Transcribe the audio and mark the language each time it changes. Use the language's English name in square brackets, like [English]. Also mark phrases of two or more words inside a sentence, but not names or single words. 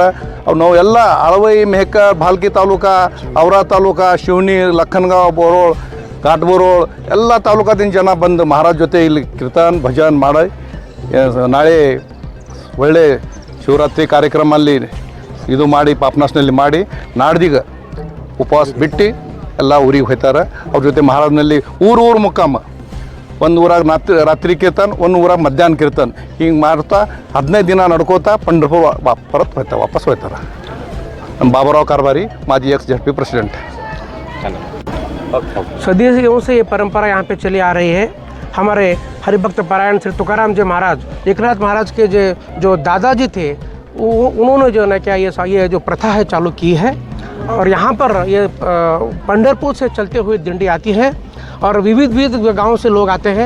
[Kannada] ನಾವು ಎಲ್ಲ ಅಳವೈ, ಮೆಹಕ, ಭಾಲ್ಕಿ ತಾಲೂಕಾ, ಔರಾ ತಾಲೂಕಾ, ಶಿವನಿ, ಲಖನ್ಗಾಂವ್, ಬೋರೋಳ್, ಘಾಟ್ಬೋರೋಳ್ ಎಲ್ಲ ತಾಲೂಕಾದಿಂದ ಜನ ಬಂದು ಮಹಾರಾಜ್ ಜೊತೆ ಇಲ್ಲಿ ಕೀರ್ತನ ಭಜನ್ ಮಾಡಿ ನಾಳೆ ಒಳ್ಳೆ ಶಿವರಾತ್ರಿ ಕಾರ್ಯಕ್ರಮ ಅಲ್ಲಿ ಇದು ಮಾಡಿ ಪಾಪನಾಶನಲ್ಲಿ ಮಾಡಿ ನಾಡ್ದಿಗ ಉಪವಾಸ ಬಿಟ್ಟು ಎಲ್ಲ ಊರಿಗೆ ಹೋಗ್ತಾರೆ। ಅವ್ರ ಜೊತೆ ಮಹಾರಾಜನಲ್ಲಿ ಊರು ಮುಕ್ಕಾಮ, ಒಂದು ಊರಾಗ ರಾತ್ರಿ ಕೀರ್ತನ, ಒಂದು ಊರಾಗ ಮಧ್ಯಾಹ್ನ ಕೀರ್ತನ, ಹಿಂಗೆ ಮಾಡ್ತಾ 15 ದಿನ ನಡ್ಕೋತಾ पंढरपूर ವಾಪಸ್ ಹೋಗ್ತಾರೆ। [Marathi] ನಮ್ಮ ಬಾಬುರಾವ್ कारभारी, माजी ex-ZP प्रेसिडेंट। [Hindi] सदियों से ये परंपरा यहाँ पे चली आ रही है। हमारे हरिभक्त पारायण श्री तुकाराम जी महाराज, एकनाथ महाराज के जो दादाजी थे, उन्होंने जो है क्या ये जो प्रथा है चालू की है। और यहाँ पर ये पंढरपुर से चलते हुए दिंडी आती है और विविध गाँव से लोग आते हैं।